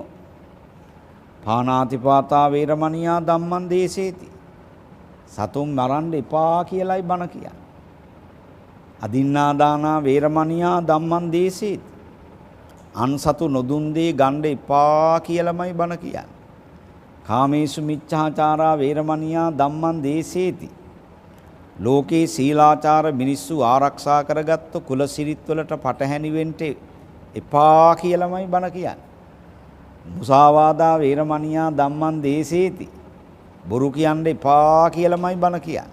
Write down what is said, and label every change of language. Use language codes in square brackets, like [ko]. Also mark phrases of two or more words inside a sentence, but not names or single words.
[pi] පාණාතිපාතා වේරමණියා ධම්මං දේසේති. [si] සතුන් මරන්න එපා කියලායි බණ කියන්නේ. [pi] අදින්නාදානා වේරමණියා ධම්මං දේසේති. [si] අන්සතු නොදුන් දේ ගන්න එපා කියලාමයි බණ කියන්නේ. [pi] කාමේසු මිච්ඡාචාරා වේරමණියා ධම්මං දේසේති. [si] ලෝකේ සීලාචාර මිනිස්සු ආරක්ෂා කරගත්තු කුලසිරිත් වලට පටහැනි වෙන්න එපා කියලාමයි බණ කියන්නේ. [pi] මුසාවාදා වේරමණියා ධම්මං දේසේති. [si] බොරු කියන්න එපා කියලාමයි බණ කියන්නේ.